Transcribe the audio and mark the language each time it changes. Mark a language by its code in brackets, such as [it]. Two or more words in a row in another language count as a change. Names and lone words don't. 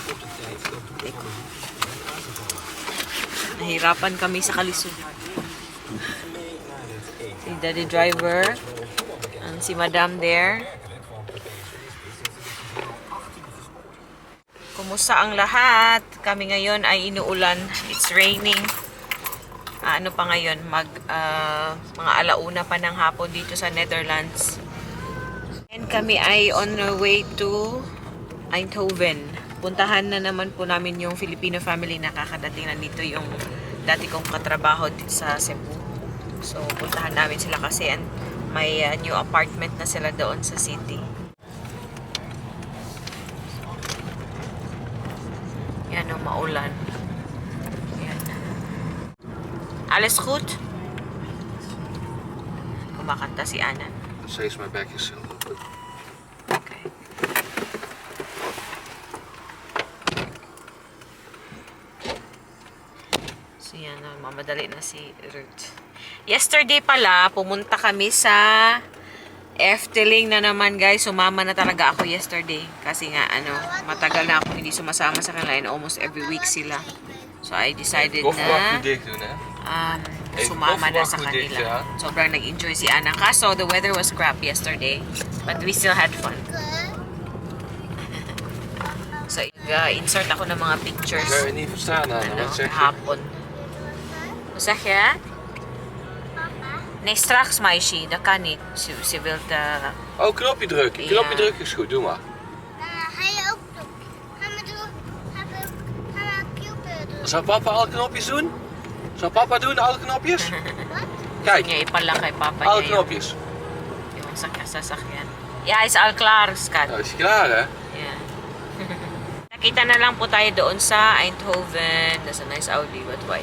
[tl] Nahirapan kami sa kalisugan. Si Daddy Driver. And si Madam there. Kumusta ang lahat? Kami ngayon ay inuulan. [en] It's raining. [tl] Ano pa ngayon? Mga alauna pa ng hapon dito sa Netherlands. And kami ay [en] on our way to Eindhoven. [tl] Puntahan na naman po namin yung Filipino family na kakadating na dito, yung dati kong katrabaho sa Cebu. So puntahan namin sila kasi may new apartment na sila doon sa city. Yan o, maulan. Yan. [nl] Alles goed? [tl] Kumakanta si Ana. [nl] Steeds mijn bek is heel goed. [tl] Okay. So yan, mamadali na si Ruth. Yesterday pala, pumunta kami sa Efteling na naman, guys. Sumama na talaga ako yesterday. Kasi nga, matagal na ako hindi sumasama sa kanila and [en] almost every week [tl] sila. So [en] I decided [tl] na sumama na sa kanila. Sobrang nag-enjoy si Ana. Kaso, [en] the weather was crap yesterday. But we still had fun. So, [tl] insert ako ng mga pictures. [nl] Ik kan je niet verstaan, Anna. Wat zeg je? Hapon. Wat zeg je? Nee, straks, meisje. Dat kan niet. Ze wil Oh, knopje drukken. Knopje drukken is goed. Doe maar. Ga je ook doen? Gaan we doen? Gaan we Cupid doen? Zal papa alle knopjes doen? Zal papa doen, alle knopjes? Kijk, [tl] Niya ipala kay papa [nl] alle [tl] niya [nl] knopjes. [tl] yung sasakyan. [nl] Ja, is al klaar, skat. Nou, is hij klaar, hè? [en] Yeah. [tl] Nakita na lang po tayo doon sa Eindhoven. [en] That's a nice Audi, but white.